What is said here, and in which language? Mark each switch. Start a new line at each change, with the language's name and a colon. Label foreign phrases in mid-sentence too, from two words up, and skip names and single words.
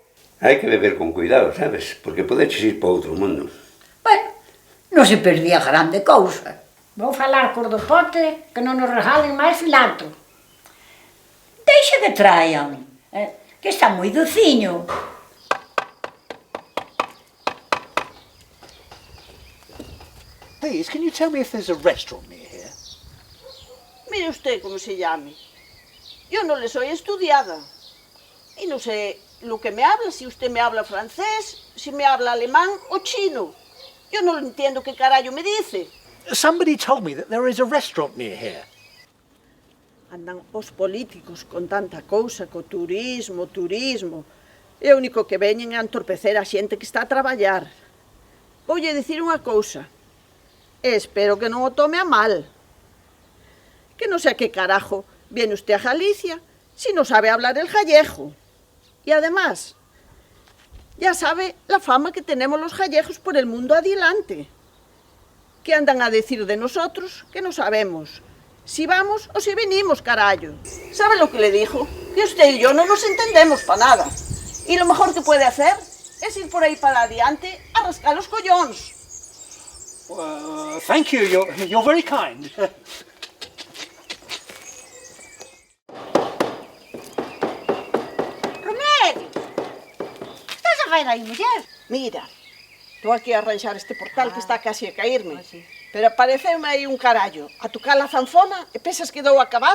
Galician: Hai que beber con cuidado, sabes? Porque podeches ir para outro mundo. Bueno, non se perdía grande cousa. Vou falar cor do pote que non nos regalen máis cilantro. Deixa que traian, que está moi dociño.
English: Please, can you tell me if there's a restaurant near here?
Spanish: Mire usted cómo se llame. Yo no le soy estudiada. Y no sé lo que me habla, si usted me habla francés, si me habla alemán o chino. Yo no entiendo qué carallo me dice.
English: Somebody told me that there is a restaurant near here.
Galician: Andan os políticos con tanta cousa, co turismo. E o único que veñen é a entorpecer a xente que está a traballar. Voulle dicir unha cousa. E espero que non o tome a mal. Que non sei
Spanish: a que carajo viene usted a Galicia si no sabe hablar el gallego. Y además, ya sabe la fama que tenemos los gallegos por el mundo adelante. Que andan a decir de nosotros que no sabemos si vamos o si venimos, carallo. ¿Sabe lo que le dijo? Que usted y yo no nos entendemos para nada. Y lo mejor que puede hacer es ir por ahí para adelante a rascar los collóns.
English: Thank you, you're very kind.
Galician: Remedio, estás a ver ahí, muller? Mira, estou aquí a arranxar este portal que está casi a caírme. Pero apareceume aí un carallo a tocar a zanfona e pensas que dou acabado?